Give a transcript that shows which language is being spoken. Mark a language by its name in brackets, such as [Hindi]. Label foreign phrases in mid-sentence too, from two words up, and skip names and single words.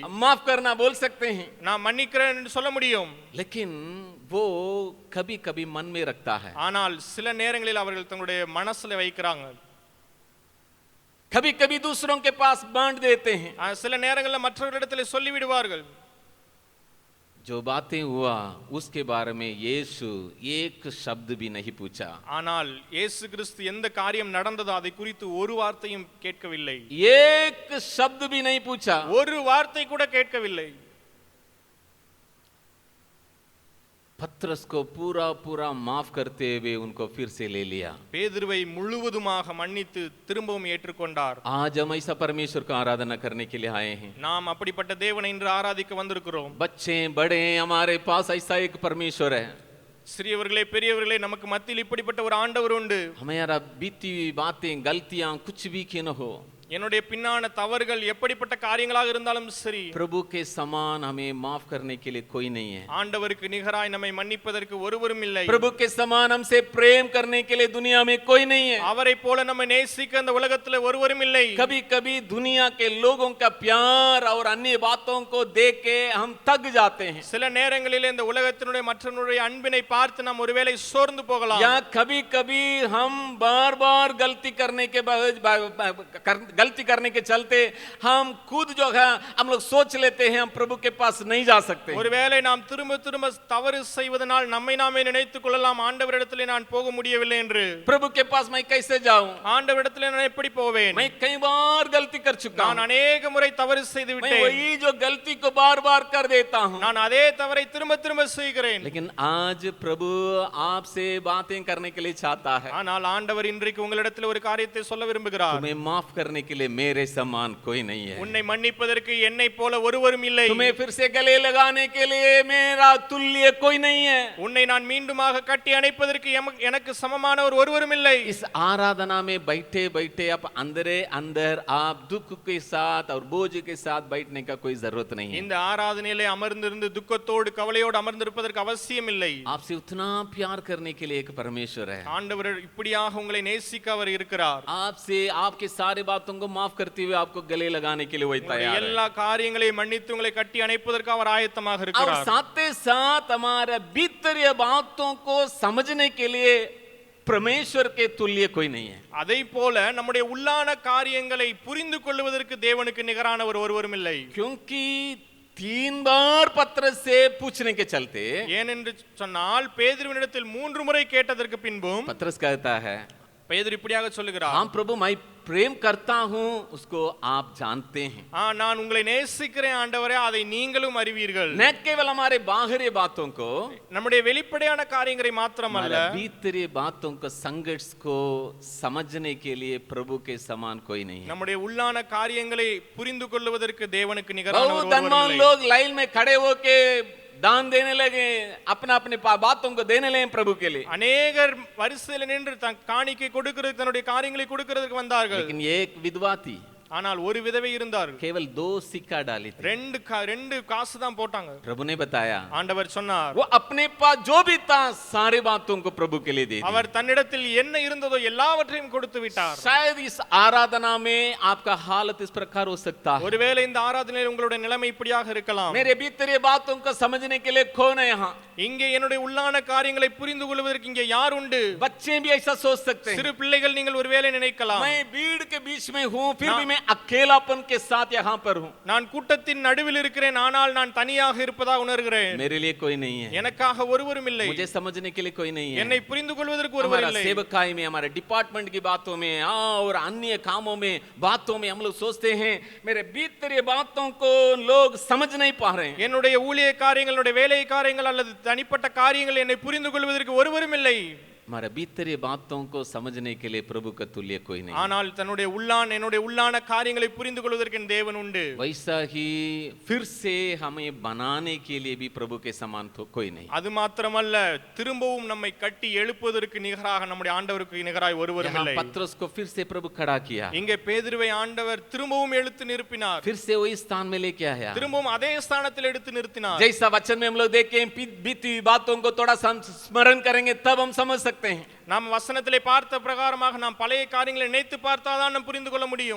[Hindi] माफ करना बोल सकते हैं, [Tamil] நான் மன்னிக்கிறேன் என்று சொல்ல முடியும். [Hindi] लेकिन वो कभी कभी मन में रखता है. [Tamil] ஆனால் சில நேரங்களில் அவர்கள் தங்களுடைய மனசுல வைக்கிறாங்க. [Hindi] कभी कभी दूसरों के पास बांट देते हैं. [Tamil] சில நேரங்களில் மற்றவர்களிடத்திலே சொல்லி விடுவார்கள். [Hindi] जो बातें हुआ उसके बारे में यीशु एक शब्द भी नहीं पूछा. [Tamil] ஆனால் இயேசு கிறிஸ்து எந்த காரியம் நடந்ததோ அதை குறித்து ஒரு வார்த்தையும் கேட்கவில்லை. [Hindi] एक शब्द भी नहीं पूछा. [Tamil] ஒரு வார்த்தை கூட கேட்கவில்லை. [Hindi] पत्रस को पूरा पूरा माफ करते हुए उनको फिर से ले लिया. [Tamil] பேதுருவை முழுவதுமாக மன்னித்து திரும்பவும் ஏற்றுக்கொண்டார். [Hindi] आज हम ऐसा परमेश्वर का आराधना करने के लिए आए हैं. [Tamil] நாம் அப்படிப்பட்ட தேவனை இன்று ஆராதிக்க வந்திருக்கிறோம். [Hindi] बच्चे बड़े हमारे पास ऐसा एक परमेश्वर है. [Tamil] சிறியவர்களே பெரியவர்களே நமக்கு மத்தியில் இப்படிப்பட்ட ஒரு ஆண்டவர் உண்டு. [Hindi] हमारा बीती हुई बातें गलतियां कुछ भी क्यों न हो, [Tamil] என்னுடைய பின்னான தவறுகள் எப்படிப்பட்ட காரியங்களாக இருந்தாலும் சரி, [Hindi] प्रभु के समान हमें माफ करने के लिए कोई नहीं है. [Tamil] ஆண்டவருக்கு நிகராய் நம்மை மன்னிப்பதற்கு ஒருவரும் இல்லை. [Hindi] प्रभु के समान हमसे प्रेम करने के लिए दुनिया में कोई नहीं है. [Tamil] அவரை போல நம்மை நேசிக்க அந்த உலகத்தில் ஒருவரும் இல்லை. [Hindi] कभी कभी दुनिया के लोगों का प्यार और अन्य बातों को देख के हम थक जाते हैं. [Tamil] சில நேரங்களில் இந்த உலகத்தினுடைய மற்றவர்களுடைய அன்பினை பார்த்து நாம் ஒருவேளை சோர்ந்து போகலாம். [Hindi] या कभी कभी हम बार बार गलती करने के चलते हम खुद जो है हम लोग सोच लेते हैं हम प्रभु के पास नहीं जा सकते. [Tamil] ஒருவேளை நாம் திரும்ப திரும்ப தவறு செய்வதனால் நம்மை நாமே நினைத்துக் கொள்ளலாம், ஆண்டவரிடத்திலே நான் போக முடியவில்லை என்று. [Hindi] प्रभु के पास मैं कैसे जाऊं, [Tamil] ஆண்டவரிடத்திலே நான் எப்படி போவேன்? [Hindi] मैं कई बार गलती कर चुका हूं, [Tamil] நான் अनेक முறை தவறு செய்து [Hindi] मैं [Tamil] விட்டேன். [Hindi] वही जो गलती को बार बार कर देता हूं. [Tamil] நான் அதே தவறை திரும்ப திரும்ப செய்கிறேன். [Hindi] लेकिन आज प्रभु आपसे बातें करने के लिए चाहता है. [Tamil] ஆனால் ஆண்டவர் இன்றைக்கு உங்களிடத்தில் ஒரு காரியத்தை சொல்ல விரும்புகிறார். [Hindi] तुम्हें माफ करने के लिए मेरे समान कोई नहीं है. [Tamil] உன்னை மன்னிப்பதற்கு என்னை போல ஒருவரும் இல்லை. [Hindi] तुम्हें फिर से गले लगाने के लिए मेरा तुल्य कोई नहीं है. [Tamil] உன்னை நான் மீண்டுமாக கட்டி அணைப்பதற்கு எனக்கு சமமானவர் ஒருவரும் இல்லை. [Hindi] इस आराधना में बैठे बैठे आप अंदर आप दुख के साथ और बोझ के साथ बैठने का कोई जरूरत नहीं है. [Tamil] இந்த ஆராதனையிலே அமர்ந்திருந்து துக்கத்தோடு கவலையோடு அமர்ந்திருப்பதற்கு அவசியம் இல்லை. [Hindi] आपसे उतना प्यार करने के लिए एक परमेश्वर है. [Tamil] ஆண்டவர் இப்படியாக உங்களை நேசிக்க அவர் இருக்கிறார். [Hindi] आपसे आपके सारे बातों को माफ करते हुए आपको गले लगाने के लिए वही तैयार है. [Tamil] எல்லா காரியங்களையும் மன்னித்து உங்களை கட்டி அணைப்பதற்கு அவர் ஆயத்தமாக [Hindi] और [Tamil] இருக்கிறார். [Hindi] साथ ही साथ हमारे भीतरीय बातों को समझने के लिए परमेश्वर के तुल्य कोई नहीं है. [Tamil] அதை போல நம்முடைய உள்ளான காரியங்களை புரிந்து கொள்வதற்கு தேவனுக்கு நிகரானவர் ஒருவரும் இல்லை. [Hindi] क्योंकि 3 बार पत्रस से पूछने के चलते, [Tamil] ஏனென்று சொன்னால் பேதுருவினிடத்தில் 3 முறை கேட்டதற்கு பின்பும் [Hindi] पत्रस कहता है [Tamil] பேதுரு இப்படியாக சொல்லுகிறார், [Hindi] हाँ प्रभु मैं प्रेम करता हूं उसको आप जानते हैं। [Tamil] நான் உங்களை நேசிக்கிறேன் ஆண்டவரே, அதை நீங்களும் அறிவீர்கள். [Hindi] न केवल हमारे बाहरी बातों को, [Tamil] நம்முடைய வெளிப்படையான காரியங்களை மாத்திரமல்ல, [Hindi] हमारे भीतरी बातों को, संघर्ष को समझने के लिए प्रभु के समान कोई नहीं है। [Tamil] நம்முடைய உள்ளான காரியங்களை புரிந்து கொள்வதற்கு தேவனுக்கு நிகரானவர் [Hindi] बहुत [Tamil] ஒருவரும் [Hindi] धनवान [Tamil] இல்லை. [Hindi] लोग लाइन में खड़े होके दान देने लगे, अपना अपने बातों को देने लगे प्रभु के लिए। [Tamil] அநேகர் வரிசையில் நின்று தன் காணிக்கை கொடுக்கிறதுக்கு, தன்னுடைய காரியங்களை கொடுக்கிறதுக்கு வந்தார்கள். [Hindi] लेकिन ये एक विधवा थी, [Tamil] ஆனால் ஒரு விதவை இருந்தார். [Hindi] केवल 2 सिक्का डाली थी। [Tamil] ரெண்டு காசு தான் போட்டாங்க. [Hindi] प्रभु ने बताया, [Tamil] ஆண்டவர் சொன்னார், [Hindi] वो अपने पास जो भी था सारी बातों को प्रभु के लिए दे दी। [Tamil] அவர் தன்னிடத்தில் என்ன இருந்ததோ எல்லாவற்றையும் கொடுத்து விட்டார். [Hindi] शायद इस आराधना में आपका हालत इस प्रकार हो सकता है। [Tamil] ஒருவேளை இந்த ஆராதனையில் உங்களுடைய நிலைமை இப்படியாக இருக்கலாம். [Hindi] मेरे भीतर ये बातों को समझने के लिए कौन है यहाँ? [Tamil] இங்கே என்னுடைய உள்ளான காரியங்களை புரிந்து கொள்வதற்கு இங்கே யார் உண்டு? [Hindi] बच्चे भी ऐसा सोच सकते हैं। [Tamil] சிறு பிள்ளைகள் நீங்கள் ஒருவேளை நினைக்கலாம், [Hindi] मैं भीड़ के बीच में हूँ, फिर भी मैं अकेलापन के साथ यहाँ पर हूँ। [Tamil] நான் கூட்டத்தின் நடுவில் இருக்கிறேன், ஆனால் நான் தனியாக இருப்பதா உணர்கிறேன். [Hindi] मेरे लिए कोई नहीं है, [Tamil] எனக்காக ஒருவரும் இல்லை, [Hindi] मुझे समझने के लिए कोई नहीं है। [Tamil] என்னை புரிந்து கொள்வதற்கு ஒருவர் [Hindi] हमारा [Tamil] இல்லை. [Hindi] सेवकाई में, हमारे डिपार्टमेंट की बातों में और अन्य कामों में, बातों में हम लोग सोचते हैं मेरे भीतर ये बातों को लोग समझ नहीं पा रहे हैं। [Tamil] என்னுடைய ஊழிய காரியங்கள், என்னுடைய வேலை காரியங்கள் அல்லது தனிப்பட்ட காரியங்கள் என்னை புரிந்து கொள்வதற்கு ஒருவரும் இல்லை. [Hindi] हमारे भीतर ये बातों को समझने के लिए प्रभु का तुल्य कोई नहीं। [Tamil] ஆனால் என்னுடைய உள்ளான காரியங்களை புரிந்து கொள்வதற்கு என் தேவன் உண்டு. [Hindi] वैसा ही फिर से हमें बनाने के लिए भी प्रभु के समान तो कोई नहीं। [Tamil] அது மாத்திரமல்ல, திரும்பவும் நம்மை கட்டி எழுப்புவதற்கு நிகராக நம்முடைய ஆண்டவருக்கு நிகராய் ஒருவரும் [Hindi] यहाँ [Tamil] இல்லை. [Hindi] पत्रस को फिर से प्रभु खड़ा किया, [Tamil] இங்கே பேதுருவை ஆண்டவர் திரும்பவும் எழுத்து நிறுத்தினார். [Hindi] फिर से वही स्थान में लेके आया। [Tamil] திரும்பவும் அதே ஸ்தானத்தில் எடுத்து நிறுத்தினார். [Hindi] जैसा वचन में हम लोग देखें, बीती हुई बातों को थोड़ा स्मरण करेंगे तब हम समझ सकते हैं। [Tamil] நாம் வசனத்திலே பார்த்த பிரகாரமாக நாம் பழைய காரியங்களை நினைத்து பார்த்தாதான் நாம் புரிந்து கொள்ள முடியும்.